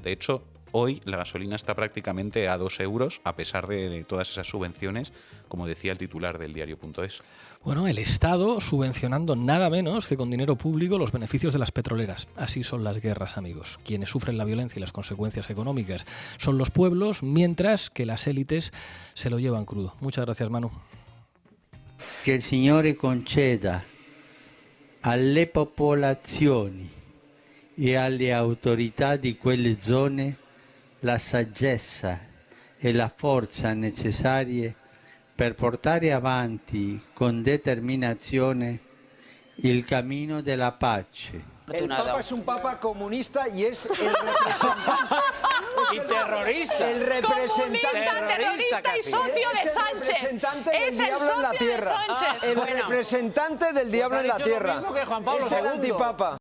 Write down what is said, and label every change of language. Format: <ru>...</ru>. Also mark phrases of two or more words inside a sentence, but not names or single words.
<es>De hecho, hoy la gasolina está prácticamente a 2 euros, a pesar de todas esas subvenciones, como decía el titular del diario.es. Bueno, el Estado subvencionando nada menos que con dinero público los beneficios de las petroleras. Así son las guerras, amigos. Quienes sufren la violencia y las consecuencias económicas son los pueblos, mientras que las élites se lo llevan crudo. Muchas gracias, Manu.</es> <it>Che il Signore conceda alle popolazioni e alle autorità di quelle zone la saggezza e la forza necessarie per portare avanti con determinazione il cammino della pace.</it> <es>El Papa es un Papa comunista y es el representante... y terrorista. El representante... Terrorista casi. Y socio de Sánchez. Es el representante del diablo en la tierra. Representante del diablo en la tierra. Que Juan Pablo es el II. antipapa.</es>